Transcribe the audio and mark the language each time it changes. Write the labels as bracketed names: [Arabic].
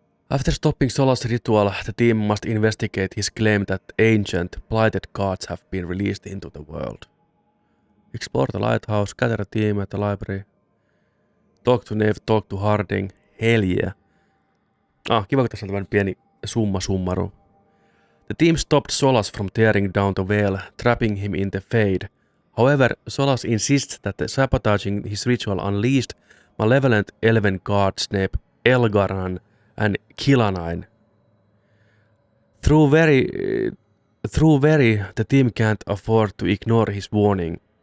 [English] After stopping Solas' ritual, the team must investigate his claim that ancient, blighted gods have been released into the world. Explore the lighthouse, gather a team at the library. Talk to Neve, talk to Harding. Helje. [Finnish] Kiva, kun tässä on tämmöinen pieni summa summarum. [English] The team stopped Solas from tearing down the veil, trapping him in the Fade. However, Solas insists that sabotaging his ritual unleashed malevolent elven gods named Elgaran and Kilanain. Through very, the team can't afford to ignore his warning.